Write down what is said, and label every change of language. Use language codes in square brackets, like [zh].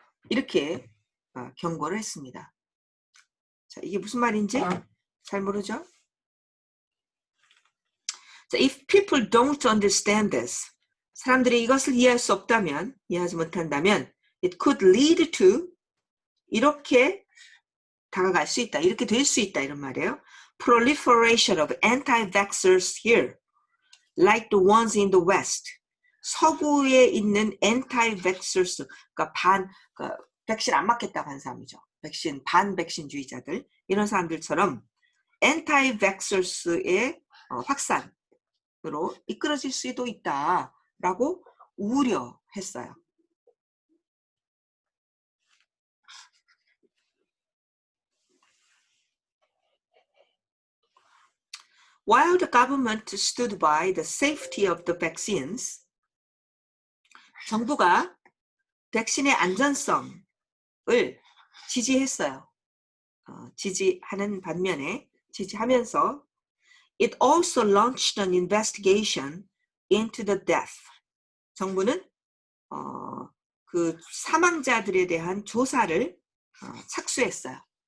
[ko] 이렇게 경고를 했습니다. 자, 이게 무슨 말인지 잘 모르죠? 자, [en] if people don't understand this, [ko] 사람들이 이것을 이해할 수 없다면, 이해하지 못한다면, [en] it could lead to [ko] 이렇게 다가갈 수 있다, 이렇게 될 수 있다 이런 말이에요. [en] Proliferation of anti-vaxxers here, like the ones in the West. [ko] 서구에 있는 anti-vaxxers, 그러니까 백신 안 맞겠다고 하는 사람이죠. 반백신주의자들, 이런 사람들처럼 anti-vaxxers의 확산으로 이끌어질 수도 있다라고 우려했어요. [en] While the government stood by the safety of the vaccines, [ko] 정부가 백신의 안전성을 지지했어요. 지지하는 반면에 지지하면서 [en] it also launched an investigation into the death. [ko] 정부는 그 사망자들에 대한 조사에 착수했어요.